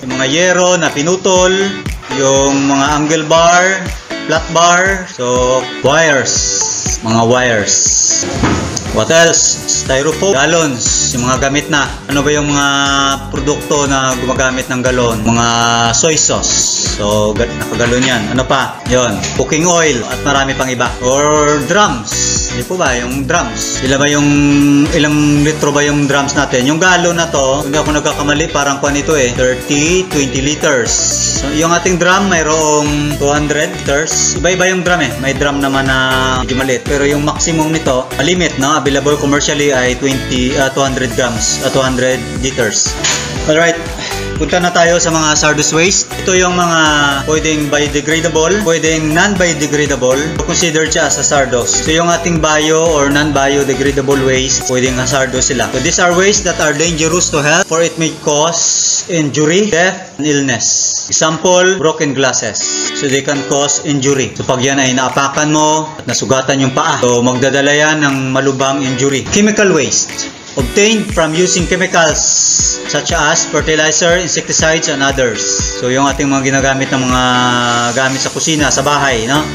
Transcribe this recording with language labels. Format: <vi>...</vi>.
<tl>Yung mga yero na pinutol, yung mga angle bar, flat bar, so wires, mga wires.</tl> <en>What else?</en> <tl>Styrofoam, gallons, yung mga gamit na. Ano ba yung mga produkto na gumagamit ng galon? Mga soy sauce. So, nakagalon yan. Ano pa? Yon, cooking oil at marami pang iba. Or drums. Hindi po ba? Yung drums. Ilang litro ba yung drums natin? Yung galon na to, hindi ako nagkakamali, parang kung ito 30, 20 liters. So, yung ating drum, mayroong 200 liters. Iba-iba yung drum May drum naman na medyo maliit. Pero yung maximum nito, limit, no? Available commercially ay 200 grams, 200 liters. Alright, punta na tayo sa mga hazardous waste. Ito yung mga pwedeng biodegradable, pwedeng non-biodegradable. Considered siya as hazardous. So yung ating bio or non-biodegradable waste, pwedeng hazardous sila.</tl> <en>So these are waste that are dangerous to health for it may cause injury, death, and illness. Example, broken glasses. So they can cause injury.</en> <tl>So pag yan ay naapakan mo at nasugatan yung paa, so magdadala yan ng malubhang injury. Chemical waste.</tl> <en>Obtained from using chemicals such as fertilizer, insecticides, and others.</en> <tl>So yung ating mga ginagamit ng mga gamit sa kusina, sa bahay, no?</tl>